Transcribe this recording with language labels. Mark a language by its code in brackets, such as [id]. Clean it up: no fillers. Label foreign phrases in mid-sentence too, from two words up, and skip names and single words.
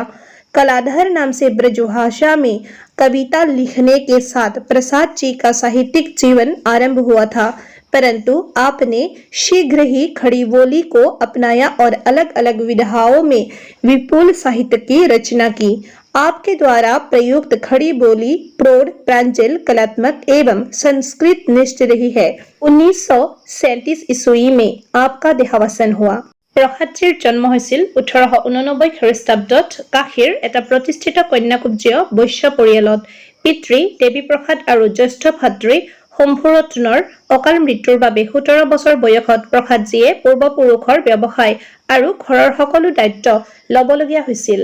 [hi] कलाधर नाम से ब्रजभाषा में कविता लिखने के साथ प्रसाद जी का साहित्यिक जीवन आरंभ हुआ था, परंतु आपने शीघ्र ही खड़ी बोली को अपनाया और अलग अलग विधाओं में विपुल साहित्य की रचना की। आपके द्वारा प्रयुक्त खड़ी बोली प्रौढ़, प्रांजल, कलात्मक एवं संस्कृत निष्ठ रही है। 1937 ईस्वी में आपका देहावसान हुआ। [as] প্ৰসাদজীৰ জন্ম হৈছিল 1889 খ্ৰীষ্টাব্দত কাশীৰ এটা প্ৰতিষ্ঠিত কন্যাকুব্জীয় বৈশ্য পৰিয়ালত। পিতৃ দেৱী প্ৰসাদ আৰু জ্যেষ্ঠ ভাতৃ শম্ভুৰত্নৰ অকাল মৃত্যুৰ বাবে 17 বছৰ বয়সত প্ৰসাদজীয়ে পূৰ্বপুৰুষৰ ব্যৱসায় আৰু ঘৰৰ সকলো দায়িত্ব ল'বলগীয়া হৈছিল।